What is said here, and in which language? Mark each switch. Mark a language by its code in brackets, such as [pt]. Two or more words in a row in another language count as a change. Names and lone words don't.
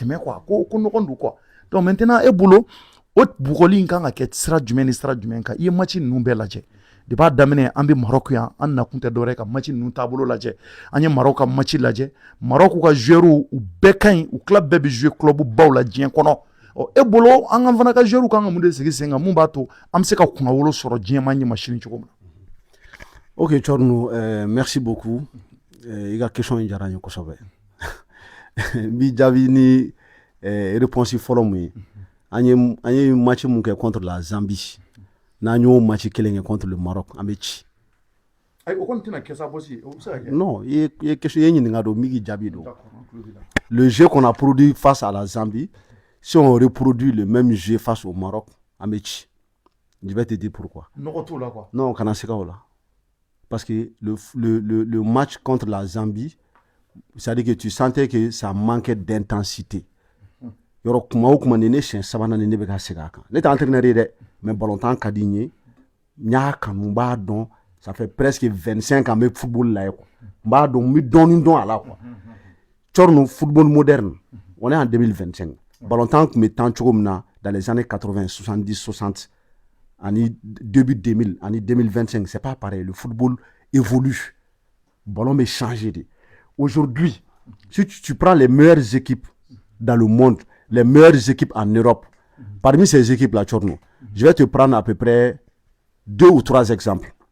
[bm] tɛmɛ quoi ko ɲɔgɔn don quoi donc maintenant e bolo o bugɔli in kan ka kɛ sira jumɛn ni sira jumɛn kan i ye match ninnu bɛɛ lajɛ de b'a daminɛ an bɛ Maroc yan an nakun tɛ dɔwɛrɛ ka match ninnu taabolo lajɛ an ye Maroc ka match lajɛ Maroc ka joueurs u bɛɛ ka ɲi u club bɛɛ bɛ jouer club baw la diɲɛ kɔnɔ e bolo an ka fana ka joueurs kan ka mun de sigi sen kan mun b'a to an bɛ se ka kunnawolo sɔrɔ diɲɛ ma ɲɛma sini cogo min na. [fr] Ok Thierno, merci beaucoup. [bm] Il y a question in diyara n ye kosɛbɛ n b'i jaabi ni réponse fɔlɔ mun ye an ye match mun kɛ [fr] contre la Zambie [bm] n'an y'o match kelen kɛ [fr] contre le Maroc [bm] an bɛ ci. O kɔni tɛna kɛ sa bɔsi o bɛ se ka kɛ. Non i ye question i ye ɲininka don min k'i jaabi don. [fr] Le jeu qu'on a produit face à la Zambie, si on reproduit le même jeu face au Maroc [bm] an bɛ ci. [fr] Je vais te dire pourquoi. [bm] Nɔgɔ t'o la quoi. Non kana siga o la. [fr] Parce que le match contre la Zambie, c'est-à-dire que tu sentais que ça manquait d'intensité. [bm] Yɔrɔ kuma o kuma ni ne siɲɛ sabanan ni ne bɛ ka segin a kan. Ne tɛ entraîneur ye dɛ, mais ballontan ka di n ye. N y'a kanu n b'a dɔn. [fr] Ça fait presque 25 ans [bm] n bɛ football la ye quoi. N b'a dɔn n bɛ dɔɔnin dɔn a la quoi. Thierno, [fr] football moderne, on est en 2025. [bm] Ballontan tun bɛ tan cogo min na [fr] dans les années 80, 70, 60. Année début 2000, année 2025, c'est pas pareil. Le football évolue. Le ballon est changé. Aujourd'hui, si tu prends les meilleures équipes dans le monde, les meilleures équipes en Europe, parmi ces équipes-là, je vais te prendre à peu près 2 ou 3 exemples.